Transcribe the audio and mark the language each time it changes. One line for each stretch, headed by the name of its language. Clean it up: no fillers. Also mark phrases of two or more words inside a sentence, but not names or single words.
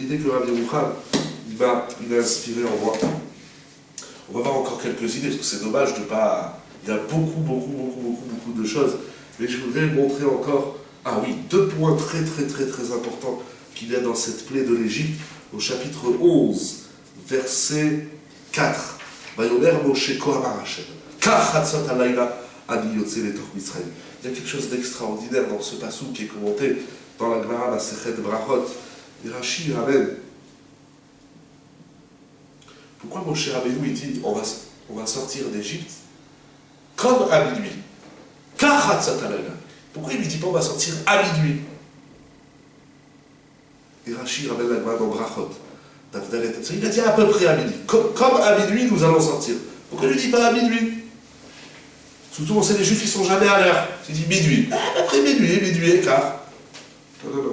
French: C'est l'idée que Rabbi Yochanan, il a inspiré en moi. On va voir encore quelques idées, parce que c'est dommage de pas... Il y a beaucoup de choses. Mais je voudrais montrer encore, ah oui, 2 points très importants qu'il y a dans cette plaie de l'Égypte, au chapitre 11, verset 4.
Hebrew: ויאמר משה כה אמר השם. כחצות הלילה אני יוצא לתוך מצרים.
French: Il y a quelque chose d'extraordinaire dans ce passage qui est commenté dans la Gemara Masechet Brachot. Et Rashi ramène. Pourquoi Moshe Rabbeinu il dit on va sortir d'Égypte comme à minuit?
Hebrew: כחצות הלילה.
French: Pourquoi il ne lui dit pas on va sortir à minuit? Et Rashi ramène la Gemara dans Brachot. Il a dit à peu près à minuit. Comme à minuit, nous allons sortir. Pourquoi il ne lui dit pas à minuit? Surtout, on sait les Juifs, ils ne sont jamais à l'heure. Il dit minuit. Après minuit et quart. Non.